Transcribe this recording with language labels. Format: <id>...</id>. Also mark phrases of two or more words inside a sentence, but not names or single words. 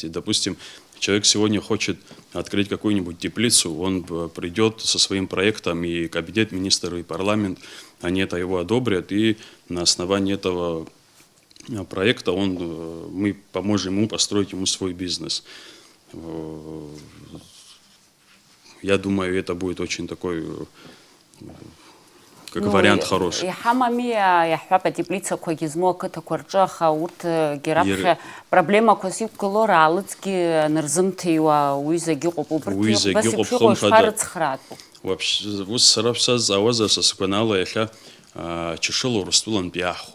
<ru>Допустим, человек сегодня хочет открыть какую-нибудь теплицу, он придет со своим проектом, и кабинет министров, и парламент, они это его одобрят, и на основании этого проекта мы поможем ему построить ему свой бизнес. Я думаю, это будет очень такой, как вариант хороший.</ru> <ab>Иҳамами иаҳҳәап атеплицақәагьы змоу ақыҭақәа рҿы, аха урҭгьы раԥхьа проблемақәас иқәгылоу раалыҵгьы нарзымҭиуа уи зегьы ыҟоуп. Убырҭ бас еиԥш иҟоу ишԥарыцхраатәу? Ус сара бсазҵаауазар са сгәанала иахьа Ҷышыла Урыстәылантәи иаҳхәоит.</ab>